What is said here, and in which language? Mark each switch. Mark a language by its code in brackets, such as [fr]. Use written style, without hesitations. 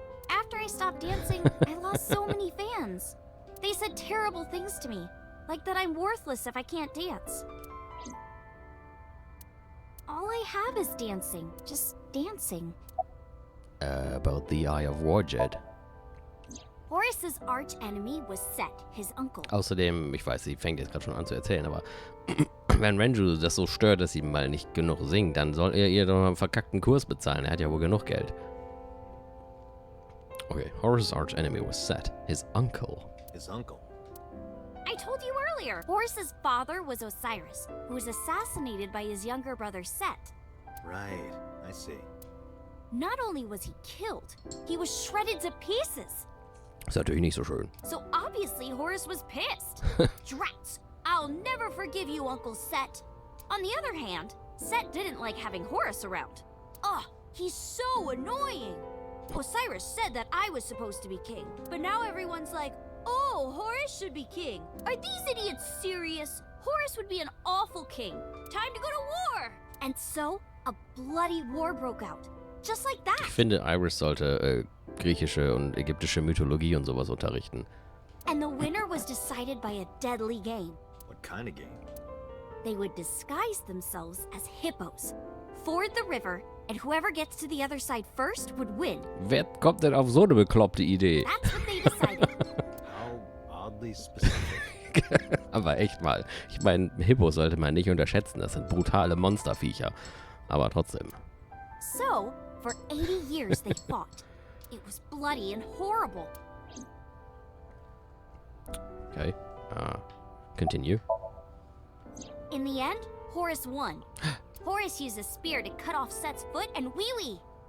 [en] After I stopped dancing, I lost so many fans. They said terrible things to me, like that I'm worthless if I can't dance. All I have is dancing, just dancing. About the Eye of Warjet. Horus's arch enemy was Set, his uncle. [de] Außerdem, ich weiß, sie fängt jetzt gerade schon an zu erzählen, aber wenn Renju das so stört, dass sie mal nicht genug singt, dann soll er ihr doch mal einen verkackten Kurs bezahlen. Er hat ja wohl genug Geld. [en] Okay, Horus's arch enemy was Set, his uncle. his uncle. I told you earlier, Horus's father was Osiris, who was assassinated by his younger brother Set. Right, I see. Not only was he killed, he was shredded to pieces. [de] Ist natürlich nicht so schön. [en] So obviously Horus was pissed. Drats! I'll never forgive you, Uncle Set. On the other hand, Set didn't like having Horus around. Ugh, he's so annoying. Osiris said that I was supposed to be king, but now everyone's like, oh, Horus should be king. Are these idiots serious? Horus would be an awful king. Time to go to war! And so, a bloody war broke out. Just like that. [de] Ich finde, Iris sollte griechische und ägyptische Mythologie und sowas unterrichten. [en] And the winner was decided by a deadly game. What kind of game? They would disguise themselves as hippos, ford the river, and whoever gets to the other side first would win. [de] Wer kommt denn auf so eine bekloppte Idee? [en] That's what they decided. How oddly specific. [de] Aber echt mal. Ich meine, Hippos sollte man nicht unterschätzen. Das sind brutale Monsterviecher. Aber trotzdem. [en] So, for 80 years they fought. It was bloody and horrible. Okay. Continue. In the end, Horus won. Horus used a spear to cut off Set's foot and wee-wee.